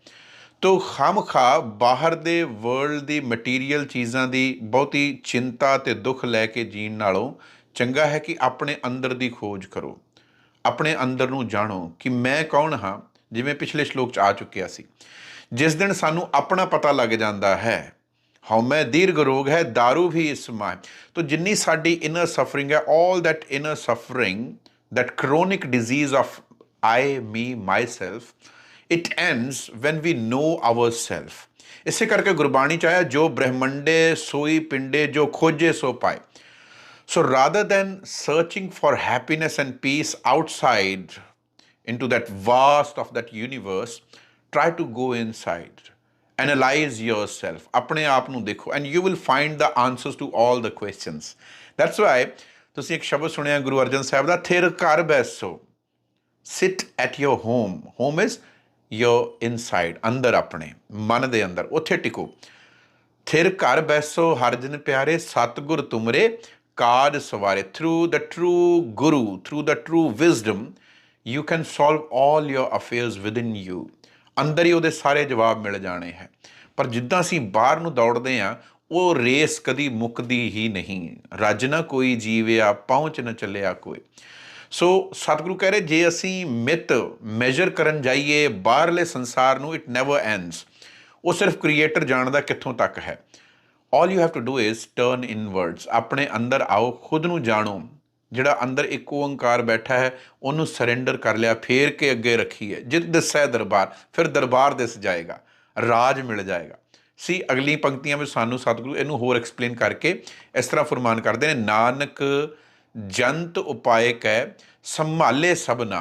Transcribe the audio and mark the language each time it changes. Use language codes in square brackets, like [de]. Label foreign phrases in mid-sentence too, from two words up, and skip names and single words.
[pa] ਤੋ ਖਾਮਖਾ ਬਾਹਰ ਦੇ ਵਰਲਡ ਦੀ ਮਟੀਰੀਅਲ ਚੀਜ਼ਾਂ ਦੀ ਬਹੁਤੀ ਚਿੰਤਾ ਅਤੇ ਦੁੱਖ ਲੈ ਕੇ ਜੀਣ ਨਾਲੋਂ ਚੰਗਾ ਹੈ ਕਿ ਆਪਣੇ ਅੰਦਰ ਦੀ ਖੋਜ ਕਰੋ, ਆਪਣੇ ਅੰਦਰ ਨੂੰ ਜਾਣੋ ਕਿ ਮੈਂ ਕੌਣ ਹਾਂ. ਜਿਵੇਂ ਪਿਛਲੇ ਸ਼ਲੋਕ 'ਚ ਆ ਚੁੱਕਿਆ ਸੀ, ਜਿਸ ਦਿਨ ਸਾਨੂੰ ਆਪਣਾ ਪਤਾ ਲੱਗ ਜਾਂਦਾ ਹੈ, ਹਉਮੈ ਦੀਰਘ ਰੋਗ ਹੈ ਦਾਰੂ ਵੀ ਇਸ ਮਾਹ. ਤੋ ਜਿੰਨੀ ਸਾਡੀ [en] inner suffering [pa] ਹੈ, [en] all that inner suffering, that chronic disease of I, me, myself, it ends when we know ourself. [pa] ਇਸੇ ਕਰਕੇ ਗੁਰਬਾਣੀ 'ਚ ਆਇਆ, ਜੋ ਬ੍ਰਹਮੰਡੇ ਸੋਈ ਪਿੰਡੇ ਜੋ ਖੋਜੇ ਸੋ ਪਾਏ. [en] So rather than searching for happiness and peace outside into that vast of that universe, try to go inside, analyze yourself, [pa] ਆਪਣੇ ਆਪ ਨੂੰ ਦੇਖੋ, [en] and you will find the answers to all the questions. That's why [pa] ਤੁਸੀਂ ਇੱਕ ਸ਼ਬਦ ਸੁਣਿਆ ਗੁਰੂ ਅਰਜਨ ਸਾਹਿਬ ਦਾ, ਥਿਰ ਘਰ ਬੈਸੋ, [en] sit at your home. Home is your inside, [pa] ਅੰਦਰ ਆਪਣੇ ਮਨ ਦੇ ਅੰਦਰ, ਉੱਥੇ ਟਿਕੋ. ਥਿਰ ਘਰ ਬੈਸੋ ਹਰ ਜਨ ਪਿਆਰੇ, ਸਤਿਗੁਰ ਤੁਮਰੇ ਕਾਜ ਸਵਾਰੇ. [en] Through the true guru, through the true wisdom, you can solve all your affairs within you. [pa] ਅੰਦਰ ਹੀ ਉਹਦੇ ਸਾਰੇ ਜਵਾਬ ਮਿਲ ਜਾਣੇ ਹੈ. ਪਰ ਜਿੱਦਾਂ ਅਸੀਂ ਬਾਹਰ ਨੂੰ ਦੌੜਦੇ ਹਾਂ, ਉਹ ਰੇਸ ਕਦੀ ਮੁੱਕਦੀ ਹੀ ਨਹੀਂ. ਰੱਜ ਨਾ ਕੋਈ ਜੀਵਿਆ, ਪਹੁੰਚ ਨਾ ਚੱਲਿਆ ਕੋਈ. ਸੋ ਸਤਿਗੁਰੂ ਕਹਿ ਰਹੇ, ਜੇ ਅਸੀਂ ਮਿੱਤ ਮੈਜਰ ਕਰਨ ਜਾਈਏ ਬਾਹਰਲੇ ਸੰਸਾਰ ਨੂੰ, [en] it never ends. [pa] ਉਹ ਸਿਰਫ ਕ੍ਰੀਏਟਰ ਜਾਣਦਾ ਕਿੱਥੋਂ ਤੱਕ ਹੈ. [en] all you have to do is turn inwards. [pa] ਆਪਣੇ ਅੰਦਰ ਆਓ, ਖੁਦ ਨੂੰ ਜਾਣੋ. ਜਿਹੜਾ ਅੰਦਰ ਇੱਕ ਓਂਕਾਰ ਬੈਠਾ ਹੈ, ਉਹਨੂੰ ਸਰੈਂਡਰ ਕਰ ਲਿਆ, ਫੇਰ ਕੇ ਅੱਗੇ ਰੱਖੀਏ. ਜਿਤ ਦਿਸੈ ਦਰਬਾਰ, ਫਿਰ ਦਰਬਾਰ ਦਿਸ ਜਾਏਗਾ, ਰਾਜ ਮਿਲ ਜਾਏਗਾ. ਸੀ ਅਗਲੀ ਪੰਕਤੀਆਂ ਵਿੱਚ ਸਾਨੂੰ ਸਤਿਗੁਰੂ ਇਹਨੂੰ ਹੋਰ ਐਕਸਪਲੇਨ ਕਰਕੇ ਇਸ ਤਰ੍ਹਾਂ ਫਰਮਾਨ ਕਰਦੇ ਨੇ, ਨਾਨਕ ਜੰਤ ਉਪਾਏ ਕੈ ਸੰਭਾਲੇ ਸਭਨਾ.